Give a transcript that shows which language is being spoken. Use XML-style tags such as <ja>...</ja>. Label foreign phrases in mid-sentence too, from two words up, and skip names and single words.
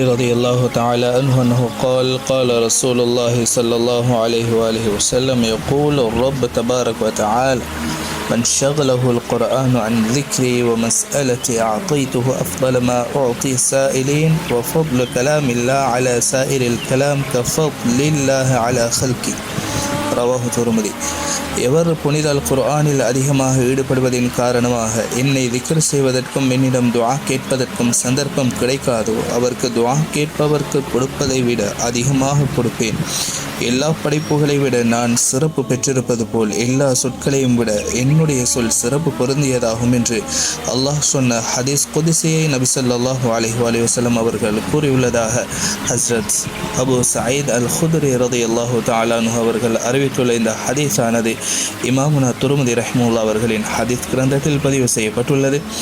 <ar>رضي الله تعالى عنه أنه قال رسول الله صلى الله عليه وآله وسلم يقول الرب تبارك وتعالى من شغله القرآن عن ذكري ومسألتي أعطيته أفضل ما أعطي السائلين وفضل كلام الله على سائر الكلام كفضل الله على خلقه رواه الترمذي.</ar> <ta>எவர் புனித அல் குர்ஆனில் அதிகமாக ஈடுபடுவதின் காரணமாக என்னை திக்ர் செய்வதற்கும் என்னிடம் துஆ கேட்பதற்கும் சந்தர்ப்பம் கிடைக்காதோ அவருக்கு துஆ கேட்பவர்க்கு கொடுப்பதை விட அதிகமாக கொடுப்பேன். எல்லா படைப்புகளை விட நான் சிறப்பு பெற்றிருப்பது போல் எல்லா சொற்களையும் விட என்னுடைய சொல் சிறப்பு பொருந்தியதாகும் என்று அல்லாஹ் சொன்ன ஹதீஸ் குத்ஸியை நபி</ta> <ar>صلى الله عليه وسلم</ar> <ta>அவர்கள் கூறியுள்ளதாக ஹஸ்ரத் அபு சயீத் அல் குத்ரி</ta> <ar>رضي الله تعالى عنه</ar> <ta>அவர்கள் அறிவித்துள்ள இந்த ஹதீஸானது இமாமுனா துர்முதி ரஹ்மத்துல்லாஹி அவர்களின் ஹதீஸ் கிரந்தத்தில் பதிவு செய்யப்பட்டுள்ளது.</ta>